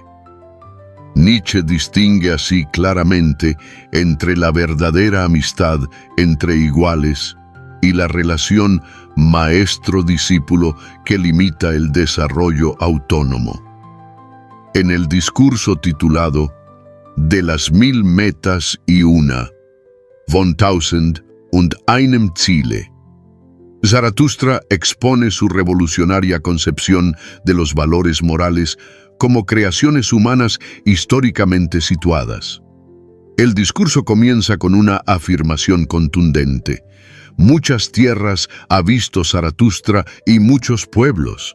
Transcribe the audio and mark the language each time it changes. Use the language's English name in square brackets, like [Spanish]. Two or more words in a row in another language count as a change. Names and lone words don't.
[Spanish] Nietzsche distingue así claramente entre la verdadera amistad entre iguales y la relación maestro-discípulo que limita el desarrollo autónomo. En el discurso titulado De las 1000 metas y una, [German] von 1000 und einem Ziele, [Spanish] Zaratustra expone su revolucionaria concepción de los valores morales como creaciones humanas históricamente situadas. El discurso comienza con una afirmación contundente. muchas tierras ha visto Zaratustra y muchos pueblos.